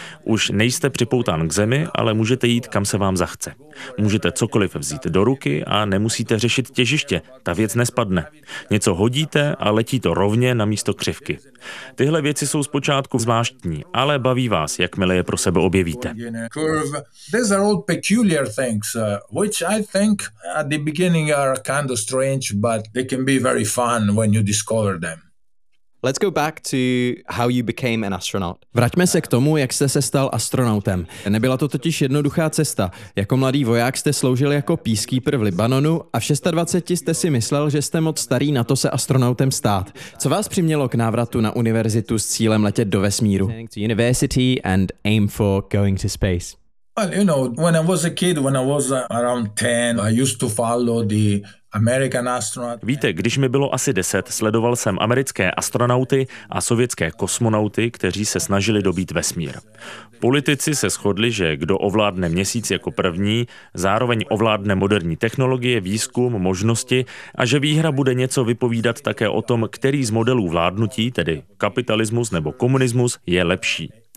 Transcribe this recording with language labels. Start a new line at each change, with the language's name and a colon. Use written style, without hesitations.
Czech: Už nejste připoután k Zemi, ale můžete jít, kam se vám zachce. Můžete cokoliv vzít do ruky a nemusíte řešit těžiště, ta věc nespadne. Něco hodíte a letí to rovně na místo křivky. Tyhle věci jsou zpočátku zvláštní, ale baví vás, jakmile je pro sebe objevíte.
English: Which I think at the beginning are kind of strange, but they can be very fun when you discover them. Let's go back to how you became an astronaut.
Czech: Vraťme se k tomu, jak jste se stal astronautem. Nebyla to totiž jednoduchá cesta. Jako mladý voják jste sloužil jako peacekeeper v Libanonu a v 26 jste si myslel, že jste moc starý na to se astronautem stát. Co vás přimělo k návratu na univerzitu s cílem letět do vesmíru?
English: To university and aim for going to space. Well, you know, when I was a kid, when I was around 10, I used to follow the American astronaut.
Czech: Víte, když mi bylo asi 10, sledoval jsem americké astronauty a sovětské kosmonauty, kteří se snažili dobýt vesmír. Politici se shodli, že kdo ovládne měsíc jako první, zároveň ovládne moderní technologie, výzkum, možnosti a že výhra bude něco vypovídat také o tom, který z modelů vládnutí, tedy kapitalismus nebo komunismus, je lepší.